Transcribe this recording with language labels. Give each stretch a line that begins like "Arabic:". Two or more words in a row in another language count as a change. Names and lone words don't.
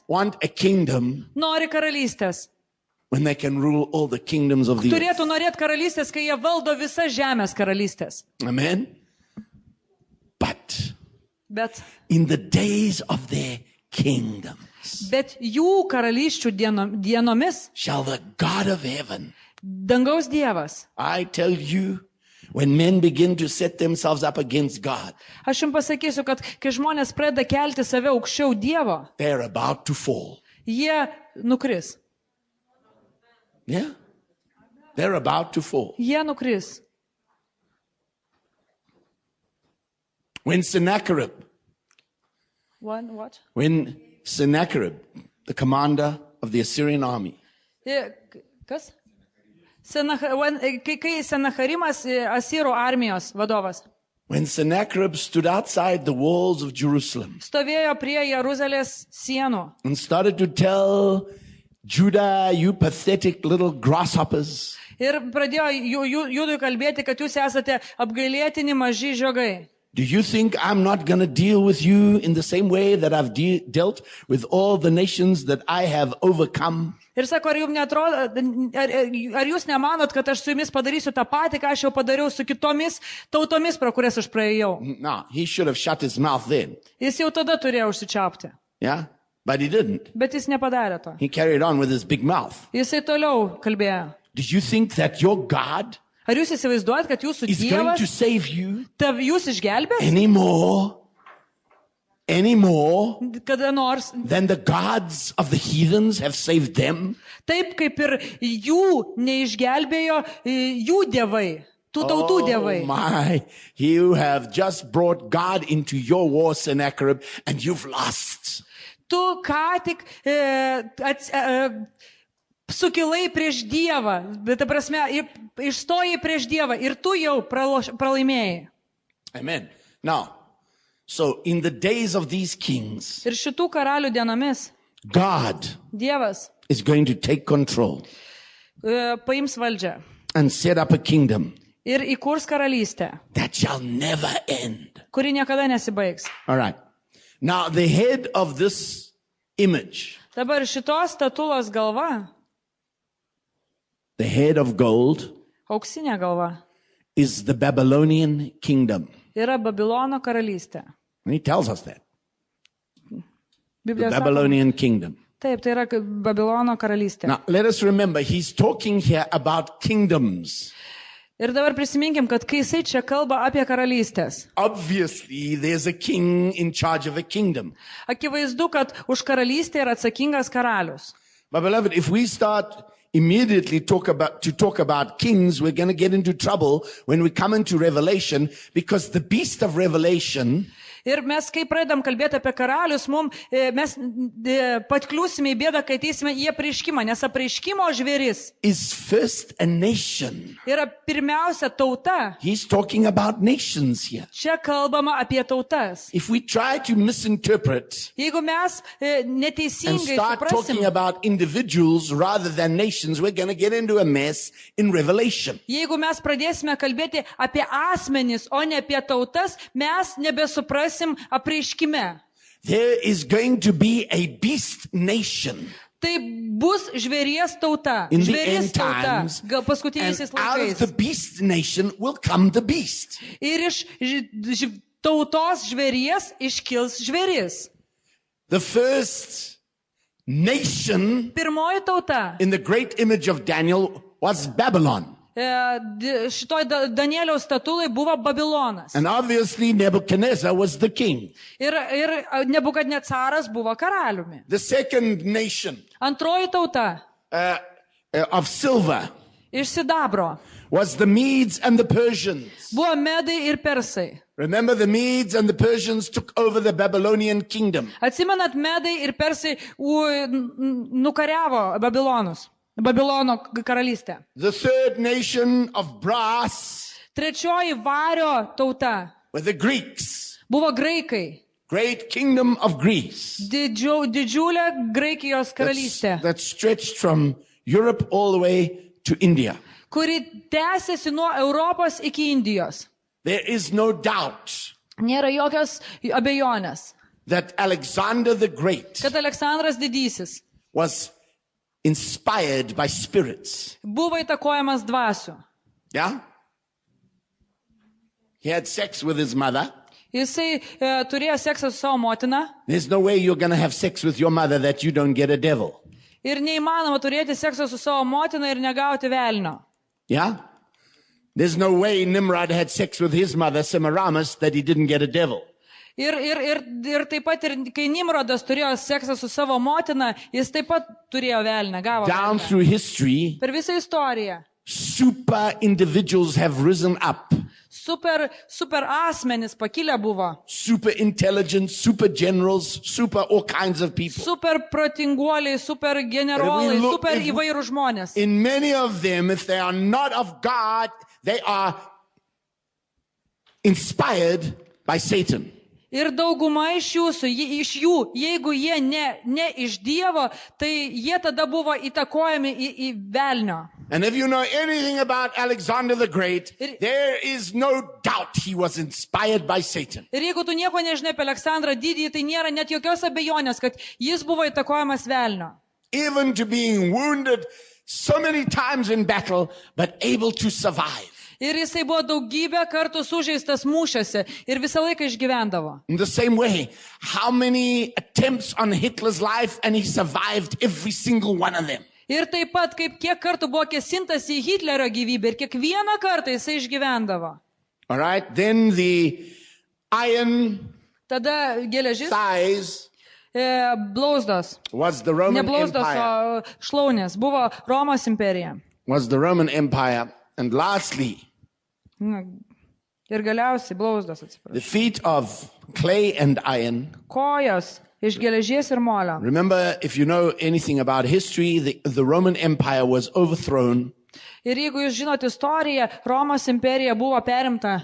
English: want a kingdom
Lithuanian: nori karalystės?
English: when they can rule all the kingdoms of the earth?
Lithuanian: Turėtų norėti karalystės, kai jie valdo visas žemės karalystės.
English: Amen. But
Lithuanian: Bet
English: in the days of their kingdoms
Lithuanian: jų karalysčių dienomis
English: shall the God of heaven,
Lithuanian: dangaus Dievas.
English: I tell you, when men begin to set themselves up against God,
Lithuanian: Aš jums pasakysiu, kad kai žmonės pradeda kelti save aukščiau Dievo,
English: they're about to fall.
Lithuanian: jie nukris.
English: Yeah? They're about to fall.
Lithuanian: Jie nukris.
English: When Sennacherib, What? the commander of the Assyrian army,
Lithuanian: Kas? Kai Senacharimas, Asyrų armijos vadovas,
English: when Sennacherib stood outside the walls of Jerusalem
Lithuanian: stovėjo prie Jeruzalės sienų
English: and started to tell Judah, you pathetic little grasshoppers,
Lithuanian: ir pradėjo Judui kalbėti, kad jūs esate apgailėtini maži žiogai.
English: do you think I'm not going to deal with you in the same way that I've dealt with all the nations that I have overcome?
Lithuanian: Ir sako, ar jums netrodo, ar jūs nemanot, kad aš su jumis padarysiu tą patį, ką aš jau padariau su kitomis tautomis, pro kurias aš praėjau.
English: No, he should have shut his mouth then.
Lithuanian: Jis jau tada turėjo užsičiaupti,
English: Yeah? But he didn't.
Lithuanian: bet jis nepadarė to.
English: He carried on with his big mouth.
Lithuanian: Jisai toliau kalbėjo.
English: Do you think that your God
Lithuanian: Ar jūs įsivaizduojat, kad jūsų
English: is going to
Lithuanian: Dievas
English: save you
Lithuanian: jūs išgelbės
English: anymore
Lithuanian: kada nors,
English: than the gods of the heathens have saved them?
Lithuanian: taip kaip ir jų neišgelbėjo jų dievai, tų tautų dievai.
English: Oh my, you have just brought God into your war, Sennacherib, and you've lost.
Lithuanian: Tu ką tik sukilai prieš Dievą, bet ta prasme, išstojai prieš Dievą ir tu jau pralaimėjai.
English: Amen. Now, so in the days of these kings,
Lithuanian: Ir šitų karalių dienomis
English: God
Lithuanian: Dievas
English: is going to take control
Lithuanian: paims valdžią
English: and set up a kingdom
Lithuanian: ir įkurs karalystę,
English: that shall never end.
Lithuanian: kuri niekada nesibaigs.
English: All right. Now, the head of this image,
Lithuanian: Dabar šitos statulos galva,
English: the head of gold,
Lithuanian: auksinė galva,
English: is the Babylonian kingdom.
Lithuanian: yra Babilono karalystė.
English: And he tells us that. The
Lithuanian: Biblijos sako,
English: Babylonian kingdom.
Lithuanian: taip, tai yra Babilono karalystė.
English: Now, let us remember, he's talking here about kingdoms.
Lithuanian: Ir dabar prisiminkim, kad kai jisai čia kalba apie karalystės,
English: Obviously, there's a king in charge of a kingdom.
Lithuanian: akivaizdu, kad už karalystę yra atsakingas karalius.
English: But beloved, if we start immediately talk about kings, we're going to get into trouble when we come into Revelation, because the beast of Revelation
Lithuanian: Ir mes, kai pradedam kalbėti apie karalius, mes patkliūsime į bėdą, kai ateisime į apreiškimą, nes apreiškimo žvėris
English: is first a nation.
Lithuanian: yra pirmiausia tauta.
English: He's talking about nations here.
Lithuanian: Čia kalbama apie tautas.
English: If we try to misinterpret
Lithuanian: Jeigu mes
English: and
Lithuanian: neteisingai
English: start talking
Lithuanian: suprasim,
English: about individuals rather than nations, we're going to get into a mess in Revelation.
Lithuanian: jeigu mes pradėsime kalbėti apie asmenis, o ne apie tautas, mes nebesuprasim apreiškime.
English: There is going to be a beast nation
Lithuanian: Tai bus žvėries tauta.
English: in the
Lithuanian: Žvėries
English: end
Lithuanian: tauta.
English: times,
Lithuanian: Paskutiniaisiais
English: and out of the
Lithuanian: laikais.
English: beast nation will come the beast.
Lithuanian: Ir iš tautos žvėries iškils žvėris.
English: The first nation
Lithuanian: Pirmoji tauta.
English: in the great image of Daniel was Babylon.
Lithuanian: Šitoj Danieliaus statulai buvo Babilonas.
English: And obviously Nebuchadnezzar was the king.
Lithuanian: Ir Nebukadnecaras buvo karaliumi.
English: The second nation
Lithuanian: Antroji tauta
English: of silver
Lithuanian: iš sidabro
English: was the Medes and the Persians.
Lithuanian: buvo Medai ir Persai.
English: Remember, the Medes and the Persians took over the Babylonian kingdom.
Lithuanian: Atsimenat, Medai ir Persai nukariavo Babilono karalystę.
English: The third nation of brass
Lithuanian: Trečioji vario tauta
English: were the Greeks.
Lithuanian: buvo graikai.
English: Great kingdom of Greece.
Lithuanian: Didžiulė Graikijos karalystė,
English: That stretched from Europe all the way to India.
Lithuanian: kuri tęsiasi nuo Europos iki Indijos.
English: There is no doubt
Lithuanian: Nėra jokios abejonės,
English: that Alexander the Great
Lithuanian: kad Aleksandras Didysis
English: was inspired by spirits.
Lithuanian: buvo įtakojamas dvasių.
English: Yeah? He had sex with his mother.
Lithuanian: Jisai turėjo seksą su savo motina
English: There's no way you're going to have sex with your mother that you don't get a devil.
Lithuanian: ir neįmanoma turėti seksą su savo motina ir negauti velnio.
English: Yeah? There's no way Nimrod had sex with his mother, Semiramis, that he didn't get a devil.
Lithuanian: Ir taip pat, kai Nimrodas turėjo seksą su savo motina, jis taip pat turėjo velnę, gavo
English: Down
Lithuanian: velnę.
English: through history,
Lithuanian: Per visą istoriją.
English: super individuals have risen up.
Lithuanian: Super asmenis pakilę buvo.
English: Super intelligent, super generals, super all kinds of people.
Lithuanian: Super protinguoliai, super generolai,
English: look-
Lithuanian: super
English: if we-
Lithuanian: įvairūs žmonės.
English: In many of them, if they are not of God, they are inspired by Satan.
Lithuanian: Ir dauguma iš jų, jeigu jie ne iš Dievo, tai jie tada buvo įtakojami į velnio.
English: And if you know anything about Alexander the Great, there is no doubt he was inspired by Satan.
Lithuanian: Ir jeigu tu nieko nežinai apie Aleksandrą Didįjį, tai nėra net jokios abejonės, kad jis buvo įtakojamas velnio.
English: Even to being wounded so many times in battle, but able to survive.
Lithuanian: Ir jisai buvo daugybę kartų sužeistas mūšiuose ir visą laiką išgyvendavo.
English: In the same way, how many attempts on Hitler's life and he survived every single one of them.
Lithuanian: Ir taip pat, kiek kartų buvo kėsintas į Hitlerio gyvybę ir kiekvieną kartą jisai išgyvendavo.
English: All right, then the iron
Lithuanian: Tada geležis,
English: thighs
Lithuanian: blauzdos,
English: was the
Lithuanian: ne
English: Roman
Lithuanian: blauzdos,
English: Empire.
Lithuanian: o šlaunės, buvo Romos imperija.
English: Was the Roman Empire. And lastly,
Lithuanian: Ir galiausiai blauzdos, atsiprašau.
English: the feet of clay and iron.
Lithuanian: Kojos iš geležies ir molio.
English: Remember, if you know anything about history, the Roman Empire was overthrown,
Lithuanian: Ir jeigu jūs žinote istoriją, Romos imperija buvo perimta.